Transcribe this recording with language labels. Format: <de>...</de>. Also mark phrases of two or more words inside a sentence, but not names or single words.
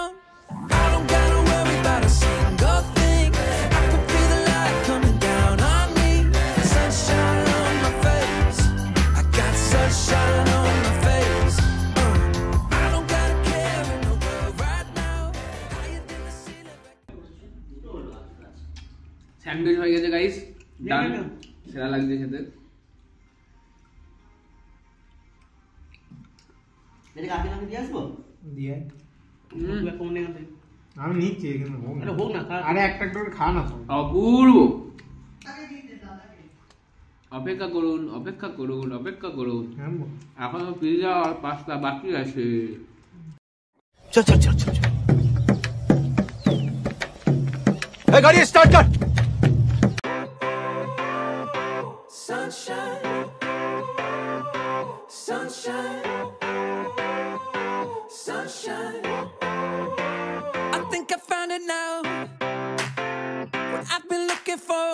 <en>I don't gotta worry about a single thing. I can feel the light coming down on me. Sunshine on my face. I got sunshine on my face. I don't gotta care in the world right now. Higher than the ceiling.</en> <bn>স্যান্ডউইচ হয়ে গেছে</bn> <en>guys done</en> <bn>সেরা লাগছে খেতে এটা কাকে নামে দিয়ে আসবো দিয়ে তুই কোন নেই আনতে আমি নিচ্ছি এখানে হোক আরে হোক না আরে একটা করে খা না সব অপূর্ব অপেক্ষা করুন অপেক্ষা করুন অপেক্ষা করুন হ্যাঁ এখনো পিজা আর পাস্তা বাকি আছে</bn> <hi>चल चल चल चल गाड़ी स्टार्ट कर</hi> <en>Sunshine, sunshine, sunshine. I think I found it now. What I've been looking for.</en>